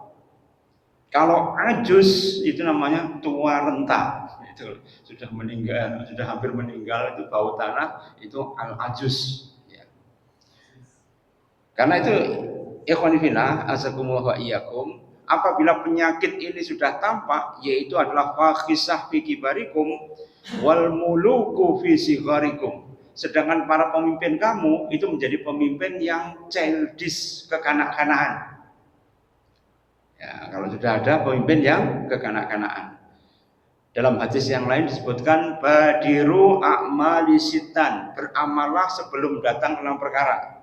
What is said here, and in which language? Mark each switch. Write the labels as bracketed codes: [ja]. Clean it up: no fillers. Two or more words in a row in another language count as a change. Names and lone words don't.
[id] Kalau ajus itu namanya tua renta, itu sudah meninggal, sudah hampir meninggal, itu bau tanah, itu al-ajus ya. Karena itu [ar] إخواني في الله أعزكم الله وإياكم, [id] apabila penyakit ini sudah tampak, yaitu adalah [ar] الفاحشة في كباركم والملك في صغاركم. [id] Sedangkan para pemimpin kamu itu menjadi pemimpin yang childish, kekanak-kanakan. Ya, kalau sudah ada pemimpin yang kekanak-kanakan. Dalam hadis yang lain disebutkan [ar] بادروا الأعمال ستا, [id] beramalah sebelum datang 6 perkara.